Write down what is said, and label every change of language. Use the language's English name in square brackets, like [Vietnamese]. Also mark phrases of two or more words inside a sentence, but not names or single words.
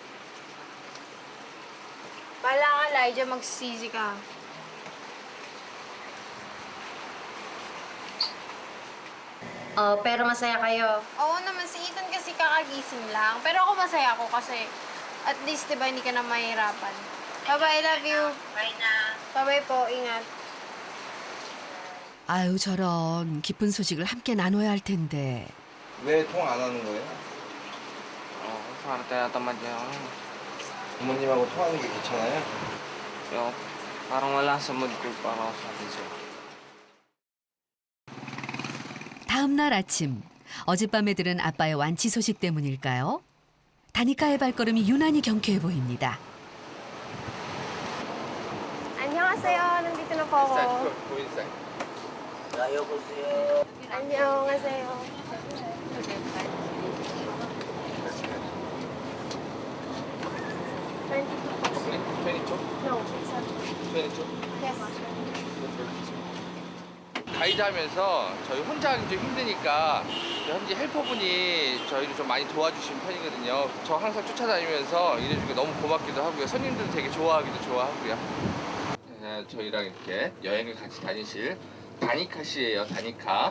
[Filipino] Bala ka, Elijah, magsisisi ka. Oh, pero masaya kayo. Oo naman, si Ethan kasi kakagising lang. Pero ako masaya ako kasi [English] at least, [Filipino] di ba, hindi ka na mahirapan. Bye-bye, [English] love you. [Filipino] Bye na. Bye-bye po, ingat. [Korean] 아유, 저런 기쁜 소식을 함께 나눠야 할 텐데. 왜 통 안 하는 거예요? [Filipino] Para tayo tamad yan. [Korean] 부모님하고 통하는 게 귀찮아요? [Filipino] Yo, parang wala sa mood ko para sa akin siya. [Korean] 다음 날 아침, 어젯밤에 들은 아빠의 완치 소식 때문일까요? 다니카의 발걸음이 유난히 경쾌해 보입니다. 안녕하세요. [Filipino] Nandito na po ako. [English] Go inside. [Korean] 안녕하세요. [English] Okay, 22? No, it's not. 22? Yes. [Korean] 가이드 하면서 저희 혼자 하기 좀 힘드니까 현지 헬퍼분이 저희를 좀 많이 도와주신 편이거든요. 저 항상 쫓아다니면서 일해주니까 너무 고맙기도 하고요. 손님들도 되게 좋아하기도 좋아하고요. 저희랑 이렇게 여행을 같이 다니실 다니카 씨예요, 다니카.